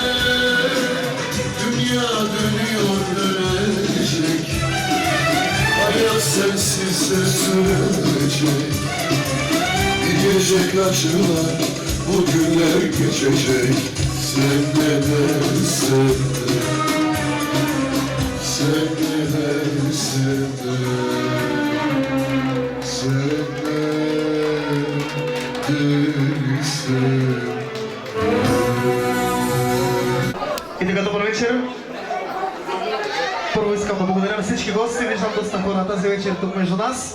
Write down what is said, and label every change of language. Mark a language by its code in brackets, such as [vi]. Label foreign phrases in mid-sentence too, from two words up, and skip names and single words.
[tr] Dünya dönüyor dönecek, hayat sensiz de sürecek. Gidecek acılar, bu günler geçecek. Sen ne dersen de, sen ne dersen de. [bg] И така, добър вечер. Първо искам да благодаря на всички гости. Виждам доста хора тази вечер тук между нас.